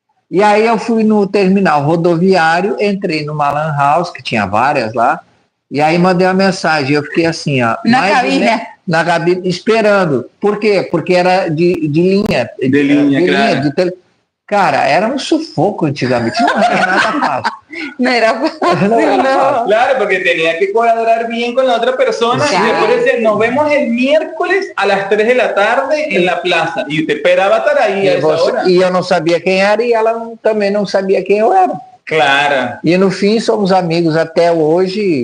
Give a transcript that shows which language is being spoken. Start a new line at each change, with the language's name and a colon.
Portuguese: E aí eu fui no terminal rodoviário, entrei numa Lan House, que tinha várias lá, e aí mandei uma mensagem. Eu fiquei assim, ó. Na cabine, esperando. Por quê? Porque era de linha. De linha, claro. Cara, era um sufoco antigamente. Não era nada fácil.
Spanish: No era fácil, no. Claro, porque tenía que cuadrar bien con la otra persona. Claro. Y después decía, nos vemos el miércoles a las 3 de la tarde en la plaza. Y usted esperaba estar ahí a esa hora.
Portuguese: E eu não sabia quem era e ela também não sabia quem eu era. Claro. E no fim somos amigos até hoje.